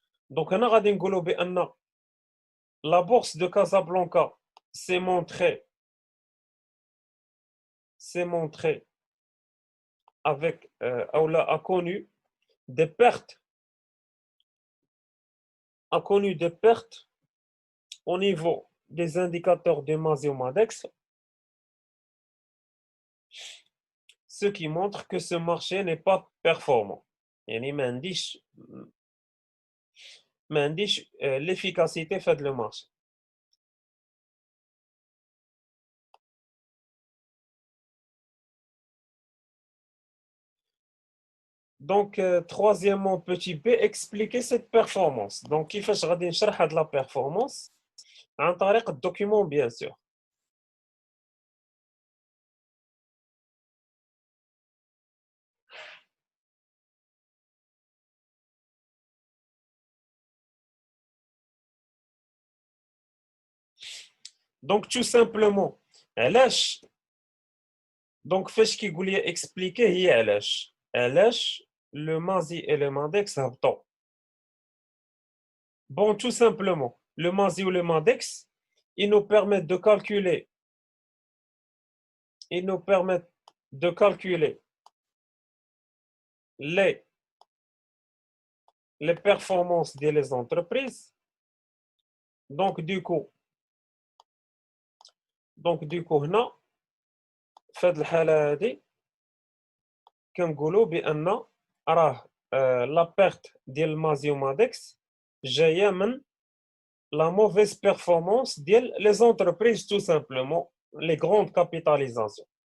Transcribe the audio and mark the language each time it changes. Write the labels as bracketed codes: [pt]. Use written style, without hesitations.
[fr] Donc هنا [ar] غادي نقولوا بأن [fr] la bourse de Casablanca s'est montrée avec ou là a connu des pertes au niveau des indicateurs de MASI ou MADEX, ce qui montre que ce marché n'est pas performant. [ar] يعني ما عنديش l'efficacité في هذا le marché. [fr] Donc troisièmement petit b, expliquer cette performance. [ar] Donc كيفاش غادي نشرح هاد la performance عن طريق الدوكيومون [fr] bien sûr. Donc tout simplement [ar] علاش donc فاش كيقول لي expliquer هي علاش le MASI et le MADEX هبطوا. [fr] Bon, tout simplement, le MASI ou le MADEX, ils nous permettent de calculer les performances des entreprises. Donc du coup [ar] هنا في هذه الحالة هذه كنقولوا بأن راه لا بيرت ديال المازي ومادكس جاية من [fr] la mauvaise performance [ar] ديال [fr] les entreprises tout simplement, les grandes capitalisations.